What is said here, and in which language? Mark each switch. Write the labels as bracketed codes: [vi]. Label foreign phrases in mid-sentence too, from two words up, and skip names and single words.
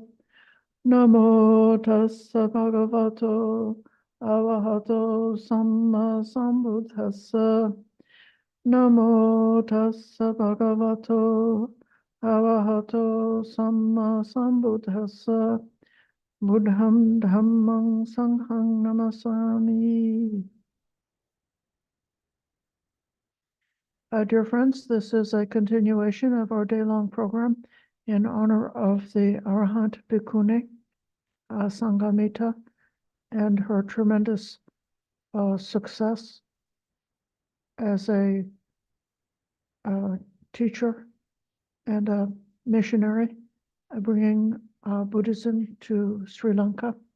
[pi] Namo tassa bhagavato arahato sammasambuddhassa. Namo tassa bhagavato arahato sammasambuddhassa. Buddham dhammang sanghang namasami. [en] Dear friends, this is a continuation of our day-long program in honor of the Arahant Bhikkhuni, Sanghamitta, and her tremendous success as a teacher and a missionary, bringing Buddhism to Sri Lanka.